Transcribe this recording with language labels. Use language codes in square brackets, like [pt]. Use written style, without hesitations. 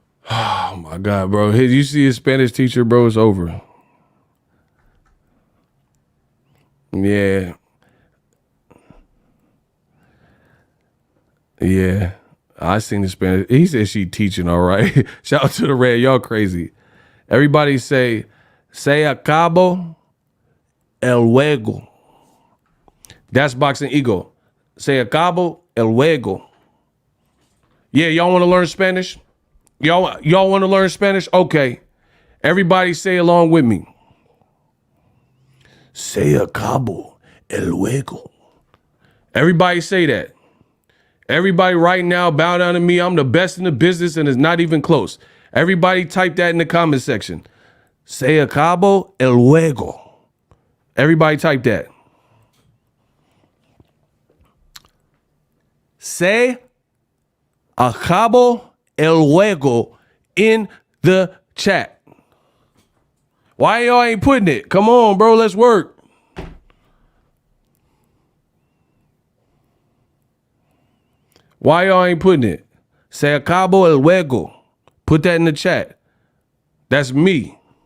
[en] Oh my God, bro. You see his Spanish teacher, bro, it's over. Yeah. Yeah. I seen the Spanish. He said she teaching all right. Shout out to the red. Y'all crazy. Everybody say [es] acabo el juego. [en] That's boxing ego. [es] Se acabo el juego. [en] Yeah, y'all want to learn Spanish? Y'all want to learn Spanish? Okay. Everybody say along with me. [es] Se acabo el juego. [en] Everybody say that. Everybody right now bow down to me. I'm the best in the business and it's not even close. Everybody type that in the comment section. [es] Se acabo el juego. [en] Everybody type that. [es] Se acabo el juego [en] in the chat. Why y'all ain't putting it? Come on, bro. Let's work. Why y'all ain't putting it? [es] Se acabo el juego. [en] Put that in the chat. That's me.